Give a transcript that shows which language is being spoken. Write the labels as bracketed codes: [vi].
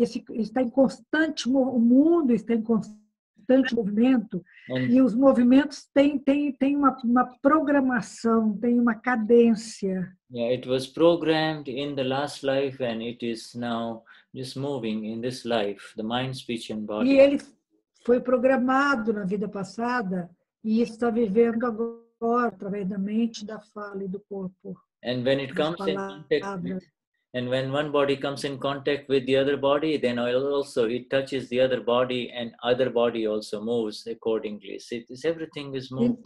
[pt] Está em constante, o mundo está em constante constante movimento, e os movimentos têm uma programação, têm uma cadência. [en] Yeah, it was programmed in the last life and it is now just moving in this life, the mind, speech and body. [pt] E ele foi programado na vida passada e está vivendo agora através da mente, da fala e do corpo. [en] And when it comes in contact with, and when one body comes in contact with the other body, then also it touches the other body and other body also moves accordingly. So everything is moving.